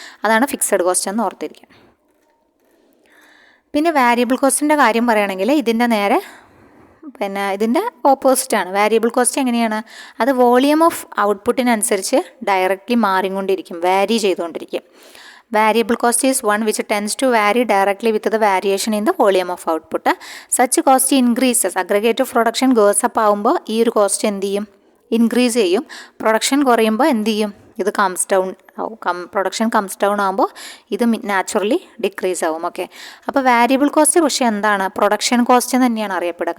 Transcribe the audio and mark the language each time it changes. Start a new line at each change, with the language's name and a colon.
Malayalam: അതാണ് fixed cost എന്ന് ഓർത്തിരിക്കുക. പിന്നെ വാരിയബിൾ കോസ്റ്റിൻ്റെ കാര്യം പറയുകയാണെങ്കിൽ ഇതിൻ്റെ നേരെ ഇതിൻ്റെ ഓപ്പോസിറ്റാണ്. വാരിയബിൾ കോസ്റ്റ് എങ്ങനെയാണ്? അത് വോളിയം ഓഫ് ഔട്ട്പുട്ടിനനുസരിച്ച് ഡയറക്റ്റ്ലി മാറിക്കൊണ്ടിരിക്കും, വാരി ചെയ്തുകൊണ്ടിരിക്കും.
English: Variable cost is one which tends to vary directly with the variation in the volume of output. Such cost increases. Aggregate of production goes up
Malayalam: ആകുമ്പോൾ ഈ ഒരു കോസ്റ്റ് എന്ത് ചെയ്യും? ഇൻക്രീസ് ചെയ്യും. പ്രൊഡക്ഷൻ കുറയുമ്പോൾ എന്ത് ചെയ്യും? ഇത് കംസ് ഡൗൺ ആവും. പ്രൊഡക്ഷൻ കംസ് ഡൗൺ ആകുമ്പോൾ ഇത് നാച്ചുറലി ഡിക്രീസ് ആവും. ഓക്കെ, അപ്പോൾ വാരിയബിൾ കോസ്റ്റ് പക്ഷേ എന്താണ്? പ്രൊഡക്ഷൻ കോസ്റ്റ് തന്നെയാണ് അറിയപ്പെടുക.